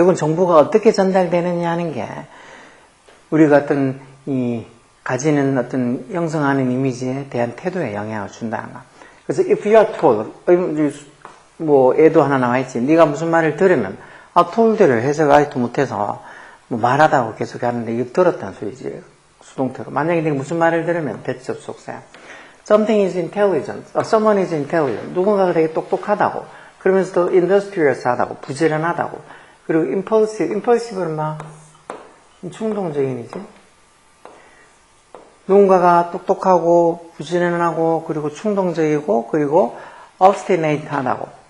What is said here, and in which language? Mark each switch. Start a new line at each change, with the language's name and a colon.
Korean: 결국은 정보가 어떻게 전달되느냐 하는 게 우리가 어떤 가지는 어떤 형성하는 이미지에 대한 태도에 영향을 준다는 거. 그래서
English: if you are told,
Korean: 뭐 애도 하나 나와 있지. 네가 무슨 말을 들으면 told를 해석을 아직도 못해서 뭐 말하다고 계속 하는데 이거 들었다는 소리지. 수동태로. 만약에 네가 무슨 말을 들으면 대접속사야.
English: Something is intelligent. Someone is intelligent.
Korean: 누군가가 되게 똑똑하다고. 그러면서도 industrious하다고. 부지런하다고. 그리고 impulsive는 막 충동적인이지. 누군가가 똑똑하고 부지런하고 그리고 충동적이고 그리고 obstinate하다고.